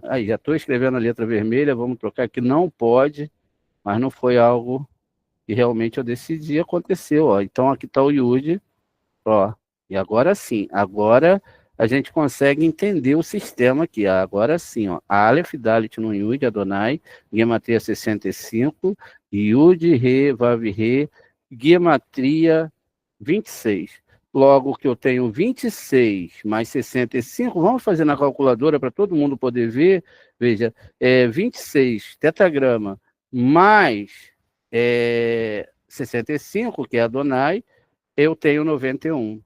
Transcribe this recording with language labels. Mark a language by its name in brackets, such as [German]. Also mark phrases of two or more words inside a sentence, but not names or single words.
[Portuguese] Aí, já estou escrevendo a letra vermelha, vamos trocar aqui. Não pode, mas não foi algo que realmente eu decidi, aconteceu. Ó. Então aqui está o Yud. Ó. E agora sim, agora a gente consegue entender o sistema aqui. Agora sim, ó. Aleph, Dalet, Nun, Yud, Adonai, Gematria 65, Yud, Re, Vav, Re, Gematria 26. Logo que eu tenho 26 mais 65, vamos fazer na calculadora para todo mundo poder ver. Veja, 26 tetragrama mais 65, que é Adonai, eu tenho 91.